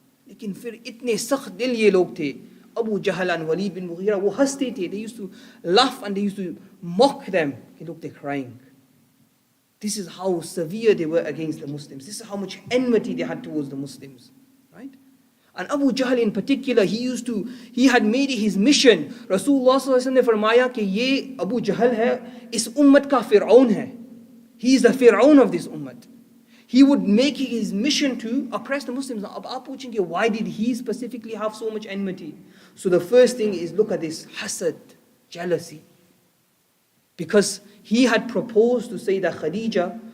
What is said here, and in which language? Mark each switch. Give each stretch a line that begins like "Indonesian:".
Hindi: लेकिन फिर इतने सख्त दिल ये लोग थे, Abu Jahl and Walid bin Mughira, वो हंसते थे.
English: They used to laugh and they used to mock them. Look, they're crying. This is how severe they were against the Muslims. This is how much enmity they had towards the Muslims, right? And Abu Jahl in particular, he had made it his mission.
Hindi: Rasulullah sallallahu alaihi wasallam ने फरमाया कि ये Abu Jahl है, इस उम्मत का फिरौन है.
English: He is the Fir'aun of this ummah. He would make it his mission to oppress the Muslims. Now,
Hindi: आप पूछेंगे,
English: why did he specifically have so much enmity? So the first thing is, look at this hasad, jealousy. Because he had proposed to Sayyidah Khadija